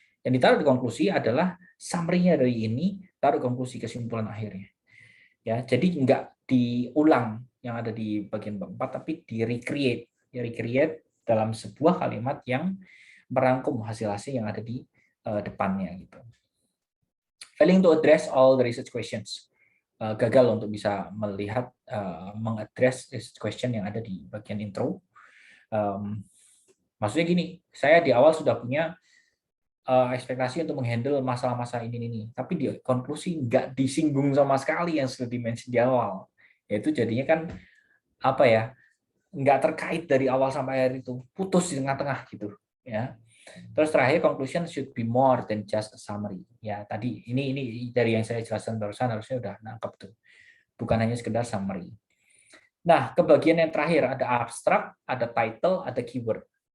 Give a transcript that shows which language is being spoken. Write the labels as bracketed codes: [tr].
[id] Yang ditaruh di konklusi adalah summary-nya dari ini, taruh konklusi kesimpulan akhirnya. Ya, jadi nggak diulang yang ada di bagian bab 4, tapi di-recreate dalam sebuah kalimat yang merangkum hasil-hasil yang ada di depannya gitu. [en] Failing to address all the research questions. [id] Gagal untuk bisa melihat mengadres research question yang ada di bagian intro. Maksudnya gini, saya di awal sudah punya ekspektasi untuk menghandle masalah-masalah ini, tapi di konklusi nggak disinggung sama sekali yang sudah dimention di awal. Yaitu jadinya kan apa ya, nggak terkait dari awal sampai akhir itu, putus di tengah-tengah gitu ya. Terus terakhir, [en] conclusion should be more than just a summary. [id] Ya, tadi ini dari yang saya jelaskan barusan harusnya udah nangkep tuh. Bukan hanya sekedar summary. Nah, ke bagian yang terakhir ada abstract, ada title, ada keyword.